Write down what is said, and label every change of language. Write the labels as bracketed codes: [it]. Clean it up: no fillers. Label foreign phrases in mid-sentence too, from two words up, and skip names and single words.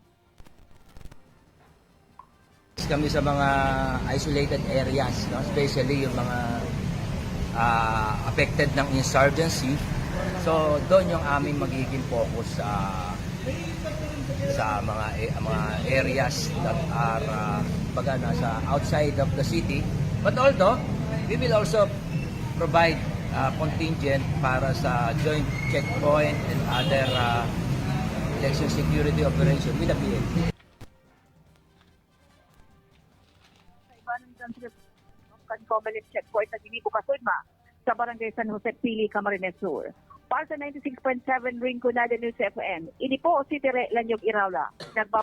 [tl] Kami sa mga [en] isolated areas, [tl] no? Especially yung mga affected ng insurgency. So doon yung aming magiging focus sa mga [en] areas that are [tl] nasa [en] outside of the city. But although we will also provide contingent [tl] para sa [en] joint checkpoint and other election security operation with the PNP. [bik] Kan Comelec checkpoint na ginibo kasudma sa Barangay San Jose Pili, Camarines Sur. Para sa 96.7 Rinconada News FM, ini po si Tere Lanyog Iraula.